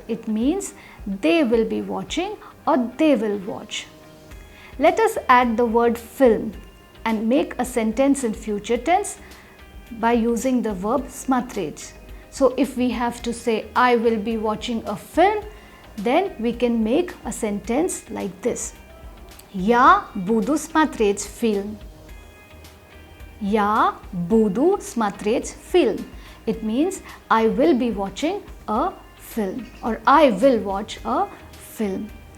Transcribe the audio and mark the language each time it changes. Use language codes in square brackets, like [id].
[en] It means they will be watching or they will watch. Let us add the word film. and make a sentence in future tense by using the verb smatreć. So if we have to say I will be watching a film, then we can make a sentence like this. [ru] Я буду смотреть film. Я буду смотреть film. [en] It means I will be watching a film or I will watch a film.